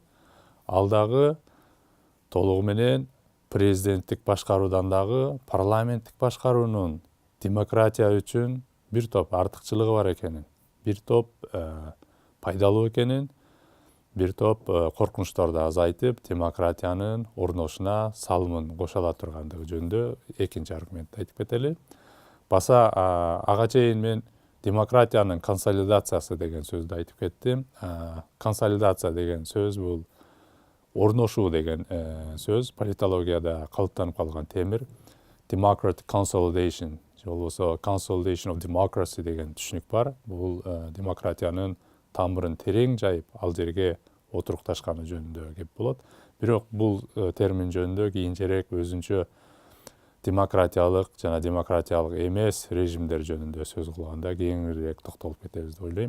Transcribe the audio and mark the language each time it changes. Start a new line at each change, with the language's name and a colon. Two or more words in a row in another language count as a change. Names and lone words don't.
Kyrgyz: Ал дагы толугу менен президенттик башкаруудан дагы парламенттик башкаруунун демократия үчүн бир топ артыкчылыгы бар экенин, бир топ пайдалуу экенин, бир топ коркунучторду азайтып, демократиянын орношуна салымын кошо ала тургандыгы жөнүндө экинчи аргументти айтып кетели. Баса ага чейин мен демократиянын консолидациясы деген сөздү айтып кеттим. Консолидация деген сөз бул орношуу деген сөз. Политологияда калыптанып калган темир.
English: Democratic consolidation
Kyrgyz: же болбосо
English: consolidation of democracy
Kyrgyz: деген түшүнүк бар. Бул демократиянын тамырын терең жайып, ал жерге отурукташканы жөнүндө кеп болот. Бирок бул термин жөнүндө кийинчерээк өзүнчө демократиялык жана демократиялык эмес режимдер жөнүндө сөз кылганда кеңирээк токтолуп кетебиз деп ойлойм.